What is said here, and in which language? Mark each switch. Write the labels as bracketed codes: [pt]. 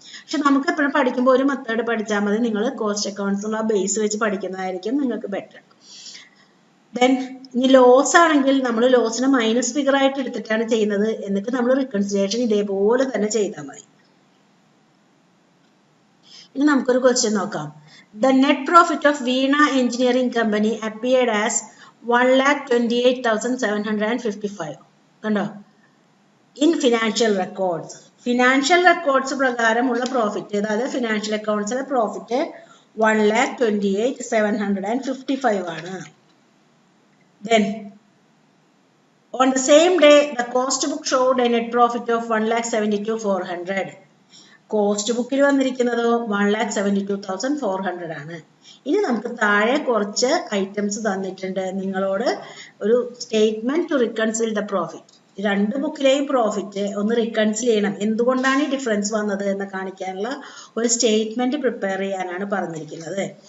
[ml] പക്ഷെ നമുക്ക് എപ്പോഴും പഠിക്കുമ്പോൾ ഒരു മെത്തേഡ് പഠിച്ചാൽ മതി. നിങ്ങൾ കോസ്റ്റ് അക്കൗണ്ട്സുള്ള ബേസ് വെച്ച് പഠിക്കുന്നതായിരിക്കും നിങ്ങൾക്ക് ബെറ്റർ. ദെൻ ഇനി ലോസ് ആണെങ്കിൽ നമ്മൾ ലോസിനെ മൈനസ് ഫിഗർ ആയിട്ട് എടുത്തിട്ടാണ് ചെയ്യുന്നത്. എന്നിട്ട് നമ്മൾ റിക്കൺസിലിയേഷൻ ഇതേപോലെ തന്നെ ചെയ്താൽ മതി. ഇനി നമുക്കൊരു ക്വസ്റ്റ്യൻ നോക്കാം. [en] The net profit of Veena Engineering Company appeared as 1,28,755. [ml] കണ്ടോ? [en] in financial records, [ml] financial records പ്രകാരമുള്ള പ്രോഫിറ്റ്, അതായത് ഫിനാൻഷ്യൽ അക്കൗണ്ട്സിലെ പ്രോഫിറ്റ് 1,28,755 ആണ്. [en] Then on the same day the cost book showed a net profit of 1,72,400. [ml] Cost ബുക്കിൽ വന്നിരിക്കുന്നത് 1,72,400 ആണ്. ഇനി നമുക്ക് താഴെ കുറച്ച് ഐറ്റംസ് തന്നിട്ടുണ്ട്. നിങ്ങളോട് ഒരു സ്റ്റേറ്റ്മെന്റ് ടു റിക്കൺസിൽ ദ പ്രോഫിറ്റ്, രണ്ട് ബുക്കിലെയും പ്രോഫിറ്റ് ഒന്ന് റിക്കൺസിൽ ചെയ്യണം, എന്തുകൊണ്ടാണ് ഈ ഡിഫറൻസ് വന്നത് എന്ന് കാണിക്കാനുള്ള ഒരു സ്റ്റേറ്റ്മെന്റ് പ്രിപ്പയർ ചെയ്യാനാണ് പറഞ്ഞിരിക്കുന്നത്.